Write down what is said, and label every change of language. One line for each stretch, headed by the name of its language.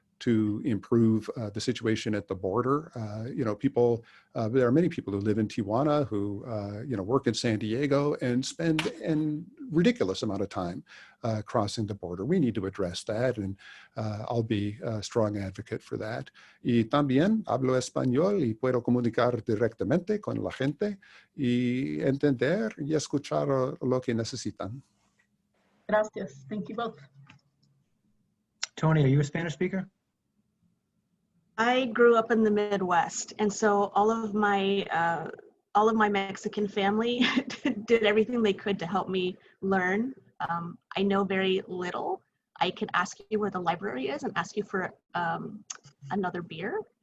English: to improve the situation at the border. People, there are many people who live in Tijuana who, work in San Diego and spend a ridiculous amount of time crossing the border. We need to address that, and I'll be a strong advocate for that.
Spanish: Y también hablo español y puedo comunicar directamente con la gente y entender y escuchar lo que necesitan. Gracias.
English: Thank you both. Toni, are you a Spanish speaker? I grew up in the Midwest, and so all of my Mexican family did everything they could to help me learn. I know very little. I can ask you where the library is and ask you for another beer.